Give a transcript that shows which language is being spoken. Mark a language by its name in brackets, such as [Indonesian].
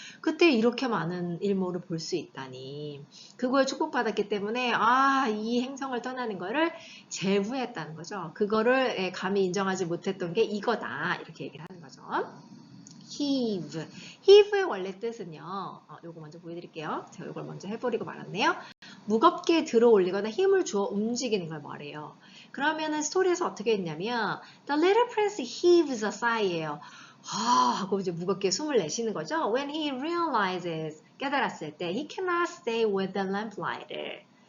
[Korean] 그때 이렇게 많은 일몰을 볼 수 있다니. 그걸 축복받았기 때문에 이 행성을 떠나는 거를 제후했다는 거죠. 그거를 감히 인정하지 못했던 게 이거다. 이렇게 얘기를 하는 거죠. heave. heave의 원래 뜻은요. 요거 먼저 보여드릴게요. 제가 이걸 먼저 해버리고 말았네요. 무겁게 들어 올리거나 힘을 주어 움직이는 걸 말해요. 그러면은 스토리에서 어떻게 했냐면 [English] The little prince heaves a sigh [Korean] 예요. 하고 이제 무겁게 숨을 내쉬는 거죠. [English] When he realizes, [Korean] 깨달았을 때 [English] he cannot stay with the lamplighter.